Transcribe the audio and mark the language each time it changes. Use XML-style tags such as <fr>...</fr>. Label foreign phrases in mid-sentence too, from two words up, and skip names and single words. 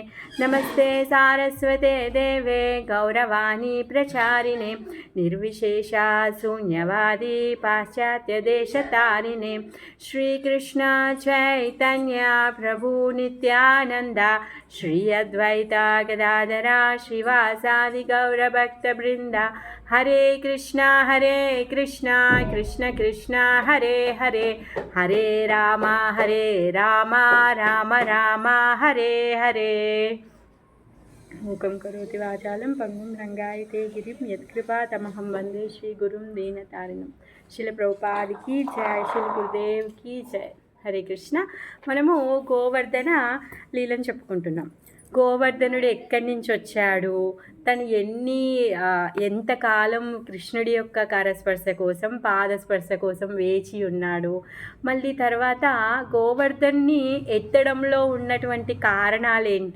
<sa>नमस्ते सारस्वते देवे गौरवाणी प्रचारिणे निर्विशेषा शून्यवादी पाश्चात्यदेशतारिणे. श्रीकृष्ण चैतन्य प्रभु नित्यानंद श्री अद्वैता गदाधरा श्रीवासादि गौरभक्तवृंद. हरे कृष्णा कृष्ण कृष्ण हरे हरे हरे राम राम राम हरे हरे. मूकं करोति वाचालं पंगुं रंगायते गिरिं यत्कृपा तमहं वंदे श्री गुरुं दीनतारिणं.</sa> <hi>शिल प्रभुपाद की जय, शिल गुरुदेव की जय.</hi> <sa>हरे कृष्ण.</sa> <te>మనము గోవర్ధన లీలను చెప్పుకుంటున్నాం. గోవర్ధనుడు ఎక్కడి నుంచి వచ్చాడు, తను ఎంతకాలం కృష్ణుడి యొక్క కరస్పర్శ కోసం, పాదస్పర్శ కోసం వేచి ఉన్నాడు. మళ్ళీ తర్వాత గోవర్ధన్ని ఎత్తడంలో ఉన్నటువంటి కారణాలేంటి.</te>